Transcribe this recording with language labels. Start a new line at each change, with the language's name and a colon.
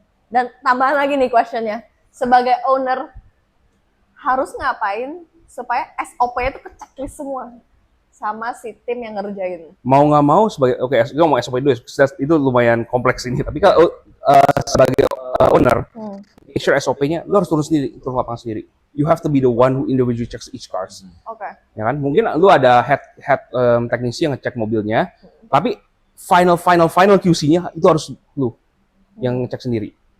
Indonesian: Dan tambahan lagi nih questionnya, sebagai owner harus ngapain supaya SOP-nya itu ke-checklist semua sama si tim yang ngerjain? mau nggak mau sebagai gue mau SOP dulu, itu lumayan kompleks ini. Tapi kalau sebagai owner, make sure SOP-nya lu harus turun lapangan sendiri.
English: You have to be the one who individually checks each cars.
Indonesian: Oke. Ya kan? Mungkin lu ada head teknisi yang ngecek mobilnya, tapi final QC-nya itu harus lu yang ngecek sendiri.